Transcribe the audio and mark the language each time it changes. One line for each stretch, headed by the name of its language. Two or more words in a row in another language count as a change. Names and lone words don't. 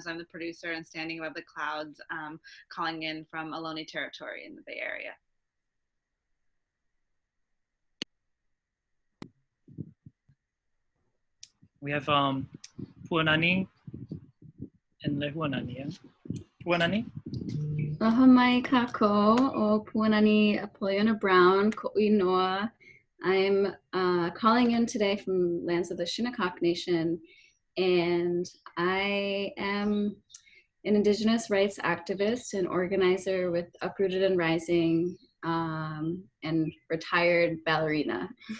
English: I'm the producer and Standing Above the Clouds, calling in from Ohlone territory in the Bay Area. We have Puanani and Lehuanani. Yeah? Puanani.
Hawaiian: Aloha mai kako o Puanani Apollona Brown ko'i noa.
English: I'm calling in today from lands of the Shinnecock Nation, and I am an Indigenous rights activist and organizer with Uprooted and Rising, and retired ballerina.